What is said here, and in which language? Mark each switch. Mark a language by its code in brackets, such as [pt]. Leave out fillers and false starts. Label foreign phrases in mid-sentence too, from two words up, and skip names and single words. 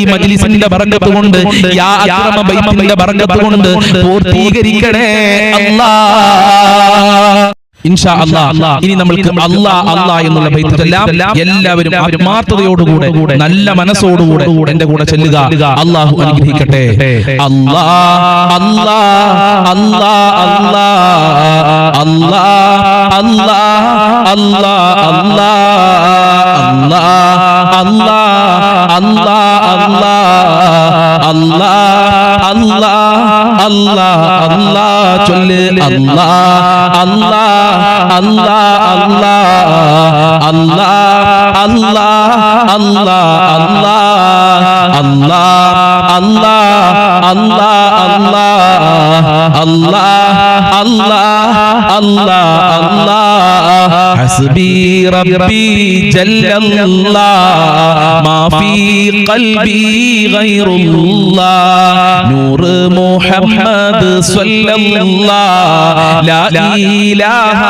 [ml] മജ്ലിസിന്റെ ബറക്കത്ത് കൊണ്ട് [ar] يا أكرم [ml] ബൈത്തിന്റെ ബറക്കത്ത് കൊണ്ട് പൂർത്തീകരിക്കണേ അല്ലാഹ് [ar] إن شاء الله [ml] ഇനി നമുക്ക് അല്ലാഹ് എന്നുള്ള ബൈത്തെല്ലാം എല്ലാവരും ആത്മാർത്ഥതയോടുകൂടെ നല്ല മനസ്സോടുകൂടെ എന്റെ കൂടെ ചൊല്ലുക അല്ലാഹു അനുഗ്രഹിക്കട്ടെ അല്ലാഹ് അല്ലാഹ് അല്ലാഹ് അല്ലാഹ് അല്ലാഹ് അല്ലാഹ് അല്ലാഹ് അല്ലാഹ് അല്ലാഹ് അല്ലാഹ് അല്ലാഹ് അല്ലാഹ് അല്ലാഹ് അല്ലാഹ് ചൊല്ല് അല്ലാഹ് അല്ലാഹ് Allah Allah Allah Allah Allah Allah Allah Allah Allah [ar] الله الله حسبي ربي جل الله ما في قلبي غير الله نور محمد صلى الله لا إله